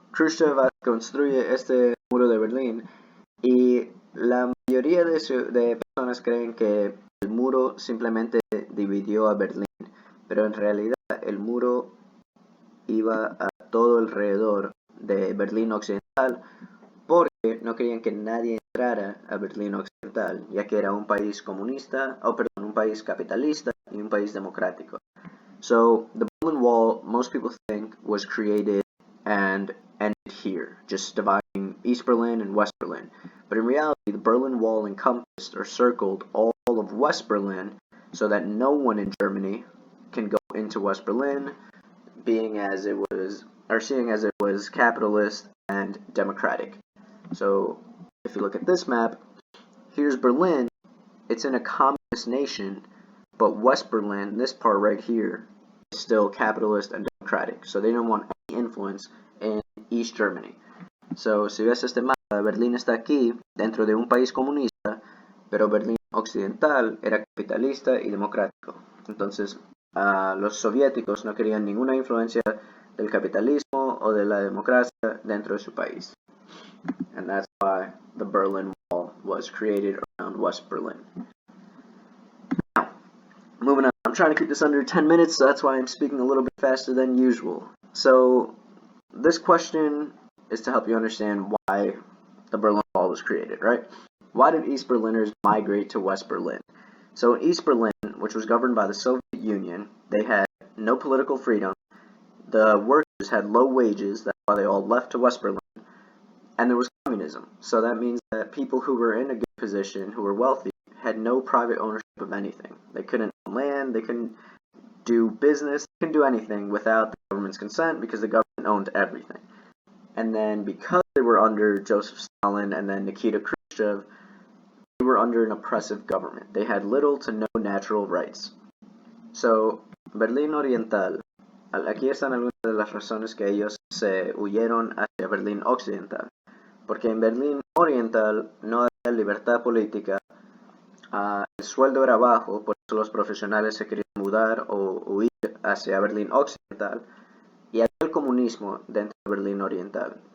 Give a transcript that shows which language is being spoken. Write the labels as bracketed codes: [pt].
[es] Khrushchev construye este muro de Berlín y la mayoría de personas creen que el muro simplemente dividió a Berlín, pero en realidad el muro iba a todo alrededor de Berlín Occidental porque no querían que nadie entrara a Berlín Occidental, ya que era un país comunista, un país capitalista y un país democrático. [en] So the Berlin Wall, most people think, was created and ended here, just dividing East Berlin and West Berlin. But in reality, the Berlin Wall encompassed or circled all of West Berlin so that no one in Germany can go into West Berlin, seeing as it was capitalist and democratic. So if you look at this map, here's Berlin. It's in a communist nation, but West Berlin, this part right here, is still capitalist and democratic. So they don't want any influence in East Germany. [es] So si ves este mapa, Berlín está aquí dentro de un país comunista, pero Berlín Occidental era capitalista y democrático. Entonces los soviéticos no querían ninguna influencia del capitalismo o de la democracia dentro de su país. [en] And that's why the Berlin Wall was created around West Berlin. Now, moving on. I'm trying to keep this under 10 minutes, so that's why I'm speaking a little bit faster than usual. So this question is to help you understand why the Berlin Wall was created, right? Why did East Berliners migrate to West Berlin? So in East Berlin, which was governed by the Soviet Union, they had no political freedom. The workers had low wages, that's why they all left to West Berlin. And there was communism. So that means that people who were in a good position, who were wealthy, had no private ownership of anything. They couldn't own land, they couldn't do business, they couldn't do anything without the government's consent because the government owned everything. And then because they were under Joseph Stalin and then Nikita Khrushchev, they were under an oppressive government. They had little to no natural rights. [es] So, Berlín Oriental, aquí están algunas de las razones que ellos se huyeron hacia Berlín Occidental. Porque en Berlín Oriental no había libertad política, el sueldo era bajo, por eso los profesionales se querían mudar o huir hacia Berlín Occidental, y había el comunismo dentro de Berlín Oriental.